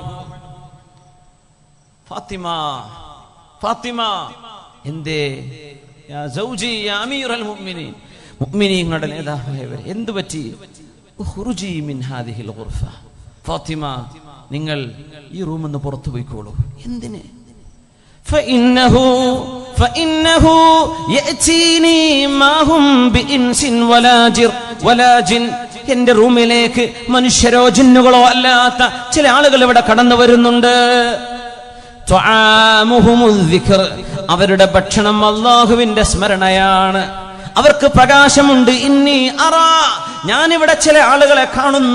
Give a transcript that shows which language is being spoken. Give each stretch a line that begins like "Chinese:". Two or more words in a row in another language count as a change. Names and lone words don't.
Malayalam: ഫാത്തിമ, ഫാത്തിമ, എന്തേ
Arabic: يا زوجي يا أمير المؤمنين,
Malayalam: മുഅ്മിനീങ്ങളുടെ നേതാവായവരെ എന്തു പറ്റി?
Arabic: اخرجي من هذه الغرفة.
Malayalam: ഫാത്തിമ, നിങ്ങൾ ഈ റൂമിൽ നിന്ന് പുറത്തു പോയിക്കോളൂ. എന്തിന്?
Arabic: فإنه يأتيني ما هم بإنس ولا جن.
Malayalam: എന്റെ റൂമിലേക്ക് മനുഷ്യരോ ജിന്നുകളോ അല്ലാത്ത ചില ആളുകൾ ഇവിടെ കടന്നു വരുന്നുണ്ട്. അവരുടെ ഭക്ഷണം അല്ലാഹുവിന്റെ സ്മരണയാണ്, അവർക്ക് പ്രകാശമുണ്ട്.
Arabic: إني أرى,
Malayalam: ഞാനിവിടെ ചില ആളുകളെ കാണുന്നു.